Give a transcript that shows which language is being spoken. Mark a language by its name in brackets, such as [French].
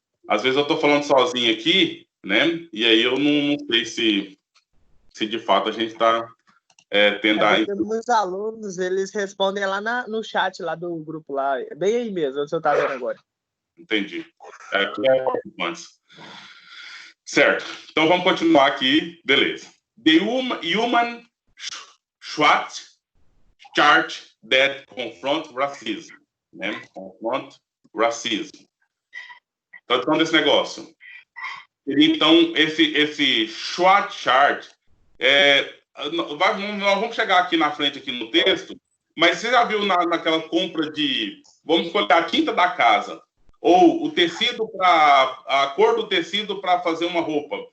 [Portuguese] Às vezes eu estou falando sozinho aqui, né? E aí eu não sei se de fato a gente está tendo a... Temos alunos, eles respondem lá no chat lá do grupo lá. Bem aí mesmo, o senhor está vendo agora. Entendi. Antes. Certo. Então vamos continuar aqui. Beleza. [English] The human SWOT chart that confront racism. [Portuguese] Né? [English] Confront racism. [Portuguese] Tradução desse negócio. Então, esse SWOT chart nós vamos chegar aqui na frente, aqui no texto, mas você já viu naquela compra de, vamos escolher a tinta da casa, ou o tecido a cor do tecido para fazer uma roupa.